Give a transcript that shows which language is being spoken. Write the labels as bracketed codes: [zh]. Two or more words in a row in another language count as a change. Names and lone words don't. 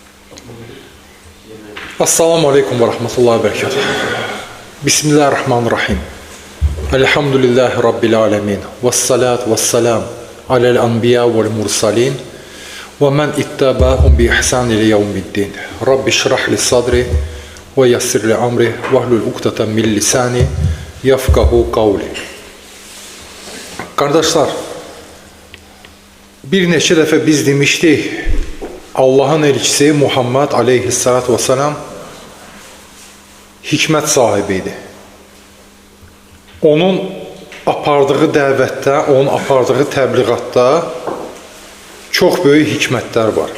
[ar] السلام عليكم ورحمة الله وبركاته. بسم الله الرحمن الرحيم. الحمد لله رب العالمين. والصلاة والسلام على الأنبياء والمرسلين. ومن تبعهم بإحسان إلى يوم الدين. رب اشرح لي صدري ويسر لي أمري واحلل عقدة من لساني يفقهوا قولي. [az] Qardaşlar, bir neçə dəfə biz demişdik, Allahın elçisi Muhammed [ar] عليه الصلاة والسلام [az] hikmət sahibi idi. Onun apardığı dəvətdə, onun apardığı təbliğatda çox böyük hikmətlər var.